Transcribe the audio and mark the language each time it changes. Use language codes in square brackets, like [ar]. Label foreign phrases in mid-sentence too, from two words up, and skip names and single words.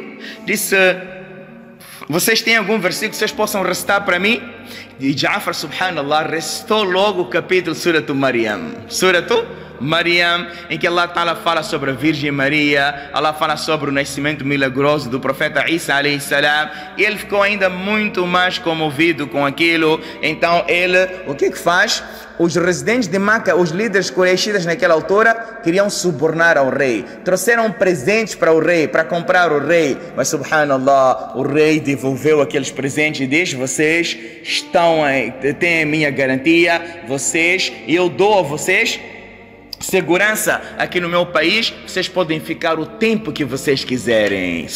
[pt] Disse: vocês têm algum versículo que vocês possam recitar para mim? E Ja'far, subhanallah, recitou logo o capítulo Suratu Maryam. Suratu Maryam, em que [ar] الله تعالى [pt] fala sobre a Virgem Maria, Allah fala sobre o nascimento milagroso do profeta Isa [ar] عليه السلام, [pt] e ele ficou ainda muito mais comovido com aquilo. Então ele, o que faz? Os residentes de Meca, os líderes quraishitas naquela altura, queriam subornar ao rei. Trouxeram presentes para o rei, para comprar o rei. Mas, subhanallah, o rei devolveu aqueles presentes e disse: vocês têm a minha garantia, eu dou a vocês segurança aqui no meu país, vocês podem ficar o tempo que vocês quiserem.